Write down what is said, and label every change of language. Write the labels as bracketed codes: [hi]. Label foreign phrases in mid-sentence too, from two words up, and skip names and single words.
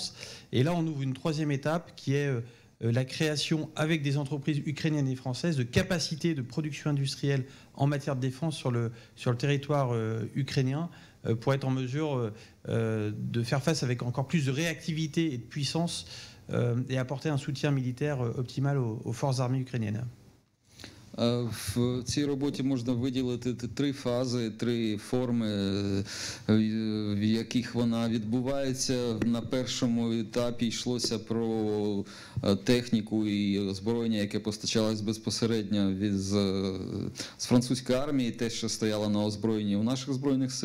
[fr] Et là, on ouvre une troisième étape qui est la création avec des entreprises ukrainiennes et françaises de capacités de production industrielle en matière de défense sur le territoire ukrainien pour être en mesure de faire face avec encore plus de réactivité et de puissance et apporter un soutien militaire optimal aux forces armées ukrainiennes. [uk] В цій роботі можна виділити три фази, три форми, в яких вона відбувається. На першому етапі йшлося про техніку і озброєння, яке постачалось безпосередньо з французької армії, те, що стояло на озброєнні у наших Збройних сил.